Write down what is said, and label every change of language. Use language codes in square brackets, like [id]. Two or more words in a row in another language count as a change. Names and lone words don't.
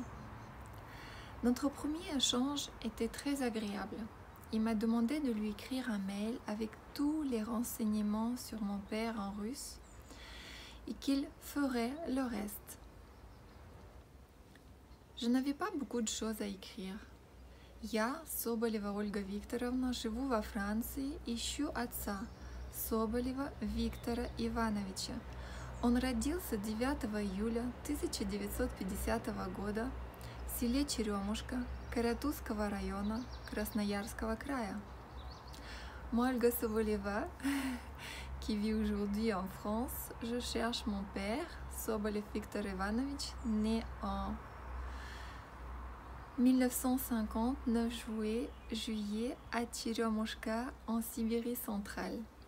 [fr] Notre premier échange était très agréable. Il m'a demandé de lui écrire un mail avec tous les renseignements sur mon père en russe et qu'il ferait le reste. Je n'avais pas beaucoup de choses à écrire. [ru] Я, Соболева Ольга Викторовна, живу во Франции, ищу отца, Соболева Виктора Ивановича. Он родился 9 июля 1950 года в селе Черемушка Каратузского района Красноярского края. [fr] Moi, Olga Soboleva, qui vit aujourd'hui en France, je cherche mon père, Sobolev Viktor Ivanovich, né en 1950, 9 juillet à Tcheremushka, en Sibérie centrale.